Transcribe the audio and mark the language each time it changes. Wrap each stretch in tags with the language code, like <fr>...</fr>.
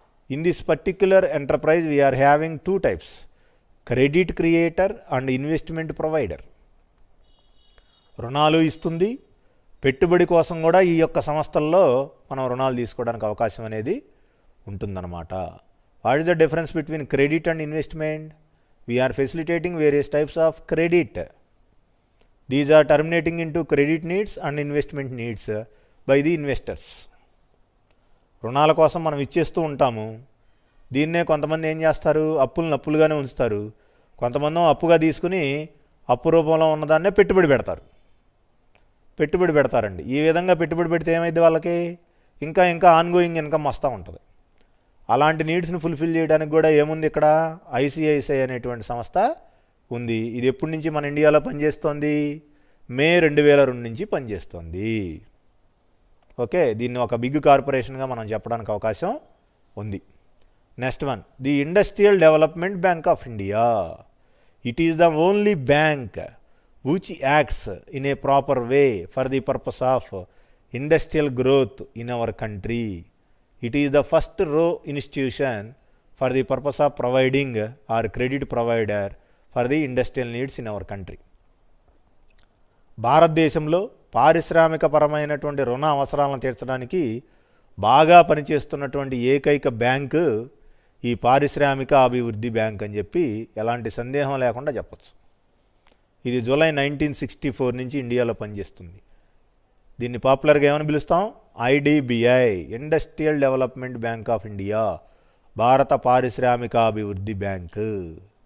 <en>In this particular enterprise we are having 2 types, credit creator and investment provider.</en> <te>రుణాలు ఇస్తుంది, పెట్టుబడి కోసం కూడా ఈ యొక్క సంస్థల్లో మనం రుణాలు తీసుకోవడానికి అవకాశం అనేది ఉంటుందన్నమాట.</te> <en>What is the difference between credit and investment? We are facilitating various types of credit. These are terminating into credit needs and investment needs by the investors.</en> <te>రుణాల కోసం మనం ఇచ్చేస్తూ ఉంటాము. దీన్నే కొంతమంది ఏం చేస్తారు, అప్పులుగానే ఉంచుతారు. కొంతమంది అప్పుగా తీసుకుని అప్పు రూపంలో ఉన్నదాన్నే పెట్టుబడి పెడతారండి. ఈ విధంగా పెట్టుబడి పెడితే ఏమైంది, వాళ్ళకి ఇంకా ఆన్గోయింగ్ ఇన్కమ్ వస్తూ ఉంటుంది. అలాంటి నీడ్స్ని ఫుల్ఫిల్ చేయడానికి కూడా ఏముంది ఇక్కడ, ఐసిఐసిఐ అనేటువంటి సంస్థ ఉంది. ఇది ఎప్పటి నుంచి మన ఇండియాలో పనిచేస్తోంది, మే 2002 నుంచి పనిచేస్తోంది. ఓకే, దీన్ని ఒక బిగ్ కార్పొరేషన్గా మనం చెప్పడానికి అవకాశం ఉంది.</te> <en>Next one, the industrial development bank of India. It is the only bank which acts in a proper way for the purpose of industrial growth in our country. It is the first row institution for the purpose of providing or credit provider for the industrial needs in our country.</en> <te>భారతదేశంలో పారిశ్రామిక పరమైనటువంటి రుణ అవసరాలను తీర్చడానికి బాగా పనిచేస్తున్నటువంటి ఏకైక bank ఈ పారిశ్రామిక అభివృద్ధి బ్యాంక్ అని చెప్పి ఎలాంటి సందేహం లేకుండా చెప్పచ్చు. ఇది జూలై 1964 నుంచి ఇండియాలో పనిచేస్తుంది. దీన్ని పాపులర్గా ఏమని పిలుస్తాం, IDBI, industrial development bank of India, భారత పారిశ్రామికాభివృద్ధి బ్యాంకు.</te>